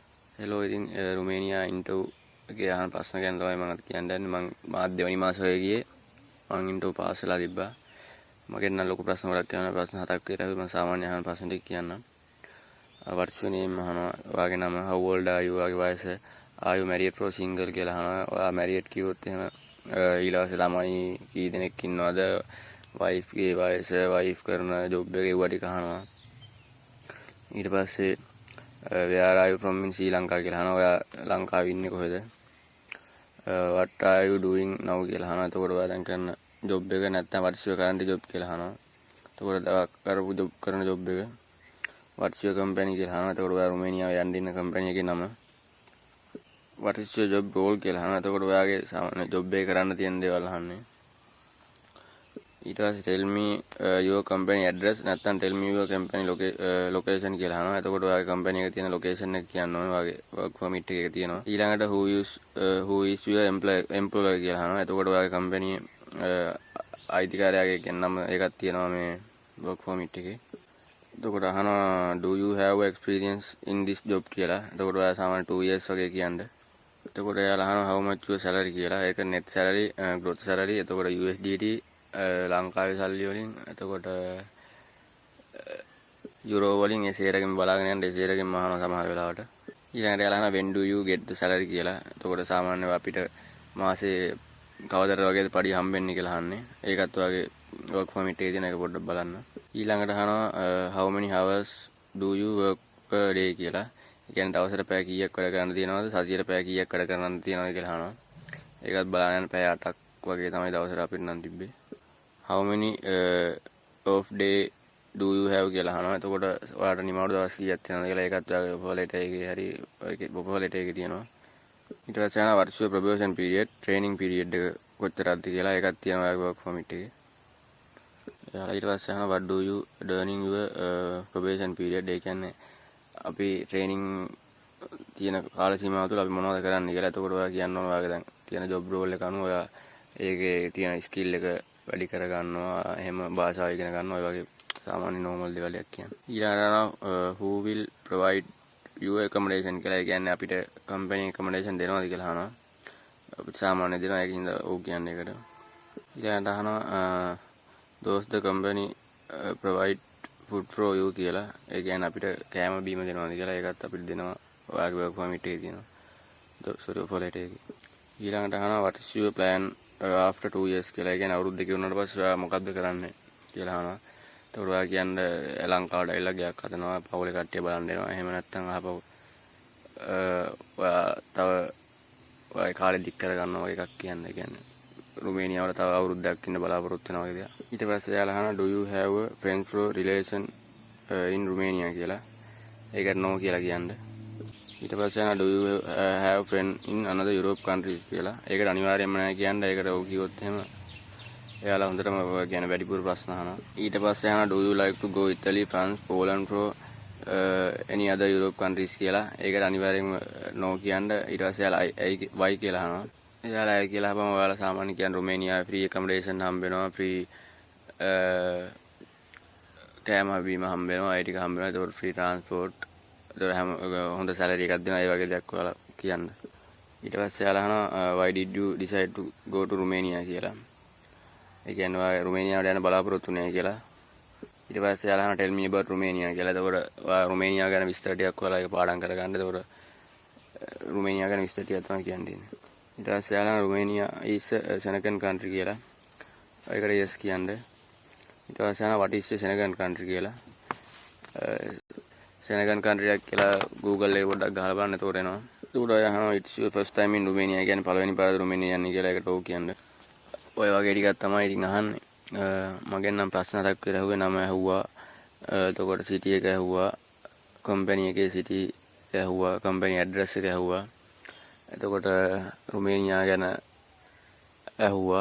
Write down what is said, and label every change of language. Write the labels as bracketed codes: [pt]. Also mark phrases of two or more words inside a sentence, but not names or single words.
[si] හෙලෝ ඉතින් රුමේනියා ඉන්ටර්වයුව එකේ අහන ප්‍රශ්න ගැන තමයි මම කියන්නේ. මම මාත් දෙවනි මාසෙ ගියේ. මම ඉන්ටර්වයුව පාස් වෙලා තිබ්බා. මගේ නම් ලොකු ප්‍රශ්න ගොඩක් යනවා. ප්‍රශ්න 7ක් විතර මම සාමාන්‍ය අහන ප්‍රශ්න ටික කියන්නම්. [en] what's your name [si] අහනවා. ඔයාගේ නම, [en] how old are you, [si] ඔයාගේ වයස, [en] are you married or single [si] කියලා අහනවා. ඔයා married කිව්වොත් එහෙම ඊළඟට ළමයි කී දෙනෙක් ඉන්නවද, wife ගේ වයස, wife කරන job එක ඒවා ටික අහනවා. [en] ඊට පස්සේ where are you from in Sri Lanka [si] කියලා අහනවා. ඔයා ලංකාවේ ඉන්නේ කොහෙද? [en] what are you doing now [si] කියලා අහනවා. එතකොට ඔයා දැන් කරන job එක නැත්නම් [en] what's your current job [si] කියලා අහනවා. එතකොට කරපු job කරන job එක [en] what's your company [si] කියලා අහනවා. එතකොට ඔයා රුමේනියාවේ යන්න ඉන්න company එකේ නම. [en] what is your job role [si] කියලා අහනවා. එතකොට ඔයාගේ සාමාන්‍ය job එක කරන්න තියෙන දේවල් අහන්නේ. ඊට පස්සේ [en] tell me your company address නැත්නම් tell me your company location [si] කියලා අහනවා. එතකොට ඔයාගේ company එකේ තියෙන location එක කියන්න ඕනේ. ඔයාගේ [en] work permit [si] එකේ තියෙනවා. [en] ඊළඟට who is your employer [si] කියලා අහනවා. එතකොට ඔයාගේ company අයිතිකාරයාගේ නම එකක් තියෙනවා මේ [en] work permit [si] එකේ. එතකොට අහනවා [en] do you have experience in this job කියලා. [si] එතකොට ඔයා සාමාන්‍ය 2 years වගේ කියන්නේ. එතකොට එයාලා අහනවා [en] how much your salary [si] කියලා. [en] ඒක net salary, gross salary. [si] එතකොට USDT ලංකාවේ සල්ලි වලින්. එතකොට යුරෝ වලින් ඒ සේරගෙන් බලාගෙන යන්න ඒ සේරගෙන් මහනවා සමහර වෙලාවට. ඊළඟට එයාලා අහනවා [en] when do you get the salary කියලා. [si] එතකොට සාමාන්‍යව අපිට මාසේ කවදාද වගේද පඩි හම්බෙන්නේ කියලා අහන්නේ. ඒකත් ඔයාගේ [en] work permit [si] එකේ තියෙන එක පොඩ්ඩක් බලන්න. ඊළඟට අහනවා [en] how many hours do you work per day [si] කියලා. ඒ කියන්නේ දවසට පැය කීයක් වැඩ කරන්න තියෙනවද, සතියට පැය කීයක් වැඩ කරන්න තියෙනවද කියලා අහනවා. ඒකත් බලන්න පැය 8ක් වගේ තමයි දවසට අපිට නම් තිබ්බේ. [en] how many off day do you have [si] කියලා අහනවා. එතකොට ඔයාලට නිමාඩු දවස් කීයක් තියෙනවද කියලා ඒකත් ඔයාගේ [en] offer letter [si] එකේ හරි ඒකේ [en] offer letter [si] එකේ තියෙනවා. ඊට පස්සේ යනවා [en] what's your probation period, training period [si] එක කොච්චරක්ද කියලා ඒකත් තියෙනවා ඔයාගේ [en] work permit [si] එකේ. ඊට පස්සේ අහනවා [en] what do you during your probation period. [si] ඒ කියන්නේ අපි training තියෙන කාල සීමාව තුළ අපි මොනවද කරන්නේ කියලා. එතකොට ඔයා කියන්න ඕන ඔයාගේ දැන් තියෙන [en] job role [si] එක අනුව ඔයා ඒකේ තියෙන skill එක වැඩි කර ගන්නවා. එහෙම භාෂාව ඉගෙන ගන්නවා. ඒ වගේ සාමාන්‍ය normal දේවල්යක් කියන්නේ. [en] ඊළඟට who will provide you accommodation කියලා. [si] ඒ කියන්නේ අපිට [en] company accommodation [si] දෙනවද කියලා අහනවා. අපිට සාමාන්‍ය දෙනවා. ඒකින්ද ඔව් කියන්නේ ඒකට. ඊළඟට අහනවා [en] does the company provide food for you කියලා. [si] ඒ කියන්නේ අපිට කෑම බීම දෙනවද කියලා. ඒකත් අපිට දෙනවා. ඔයාගේ [en] work permit [si] එකේ තියෙනවා. [en] offer letter [si] එකේ. ඊළඟට අහනවා [en] what is your plan after 2 years කියලා. [si] ඒ කියන්නේ අවුරුදු දෙක වුණාට පස්සේ ඔයා මොකද්ද කරන්නේ කියලා අහනවා. එතකොට ඔයා කියන්නේ ලංකාවට ඇවිල්ලා ගයක් හදනවා, පවුලේ කට්ටිය බලන් දෙනවා. එහෙම නැත්නම් අහපව ඔයා තව ඔය කාලේ දික් කර ගන්නවා වගේ එකක් කියන්නේ. ඒ කියන්නේ රුමේනියාවට තව අවුරුද්දක් ඉන්න බලාපොරොත්තු වෙනවා වගේ දෙයක්. ඊට පස්සේ එයාලා අහනවා [en] do you have a friends or relation in Romania කියලා. ඒකට no [si] කියලා කියන්නේ. ඊට පස්සේ අහනවා [en] do you have friend in another Europe countries කියලා. [si] ඒකට අනිවාර්යයෙන්ම නැහැ කියන්නේ. ඒකට ඔව් කිව්වොත් එහෙම එයාලා හොඳටම කියන වැඩිපුර ප්‍රශ්න අහනවා. ඊට පස්සේ අහනවා [en] do you like to go Italy, France, Poland for any other Europe countries කියලා. [si] ඒකට අනිවාර්යයෙන්ම no කියන්න. ඊට පස්සේ එයාලා why කියලා අහනවා. එයාලා ඒ කියලා අපම ඔයාලා සාමාන්‍ය කියන්නේ රුමේනියාවේ [en] free accommodation [si] හම්බ වෙනවා, free කෑම බීම හම්බ වෙනවා, ඒ ටික හම්බ වෙනවා. ඒකට [en] free transport, [si] ඒකට හැම හොඳ salary එකක් දෙනවා. ඒ වගේ දේවල් ඔයාලා කියන්න. ඊට පස්සේ එයාලා අහනවා [en] why did you decide to go to Romania [si] කියලා. ඒ කියන්නේ ඔයා රුමේනියාවට යන බලාපොරොත්තු නැහැ කියලා. ඊට පස්සේ එයාලා අහනවා [en] tell me about Romania [si] කියලා. එතකොට ඔයා රුමේනියාව ගැන විස්තර ටිකක් ඔයාලා ඒක පාඩම් කරගන්න. එතකොට රුමේනියාව ගැන විස්තර ටිකක් තමයි කියන්න තියෙන්නේ. ඊට පස්සේ එයාලා රුමේනියා [en] is a Schengen country [si] කියලා. ඒකට yes කියන්න. ඊට පස්සේ අහනවා [en] what is a Schengen country [si] කියලා. [en] Schengen country [si] එකක් කියලා Google එකේ පොඩ්ඩක් ගහලා බලන්න. එතකොට එනවා. එතකොට ඔය අහනවා [en] it's your first time in Romania. [si] ඒ කියන්නේ පළවෙනි පාර රුමේනියා යන්නේ කියලා. ඒකට ඔව් කියන්න. ඔය වගේ ටිකක් තමයි ඉතින් අහන්නේ. මගෙන් නම් ප්‍රශ්න 7ක් විතර ඇහුවේ. නම ඇහුවා. එතකොට city එක ඇහුවා. company එකේ city එක ඇහුවා. [en] company address [si] එක ඇහුවා. එතකොට රුමේනියා ගැන ඇහුවා.